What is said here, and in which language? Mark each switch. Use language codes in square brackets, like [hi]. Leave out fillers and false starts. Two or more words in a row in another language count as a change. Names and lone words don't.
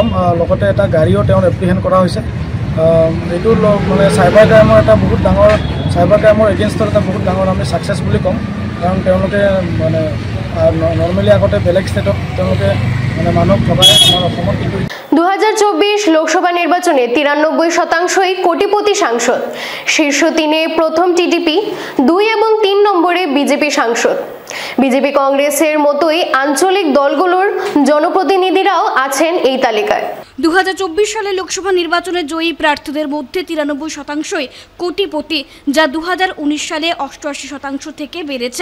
[as] লগতে এটা গাড়ীও তেওঁৰ এপ্ৰিহেণ্ড কৰা হৈছে। এইটো মানে [en] cyber crime [as] এটা বহুত ডাঙৰ এগেইনষ্টত এটা বহুত ডাঙৰ আমি ছাকচেছ বুলি ক'ম, কাৰণ তেওঁলোকে মানে নৰ্মেলি আগতে বেলেগ ষ্টেটত তেওঁলোকে মানে মানুহক ঠগায় আমাৰ অসমত। কিন্তু [bn] 2024 লোকসভা নির্বাচনে 93%ই কোটিপতি সাংসদ। শীর্ষ 3-এ প্রথম টিডিপি, 2 এবং 3 নম্বরে বিজেপি সাংসদ। বিজেপি কংগ্রেসের মতোই আঞ্চলিক দলগুলোর জনপ্রতিনিধিরাও আছেন এই তালিকায়। 2024 সালে লোকসভা নির্বাচনে জয়ী প্রার্থীদের মধ্যে 93%ই কোটিপতি, যা 2019 সালে 88% থেকে বেড়েছে।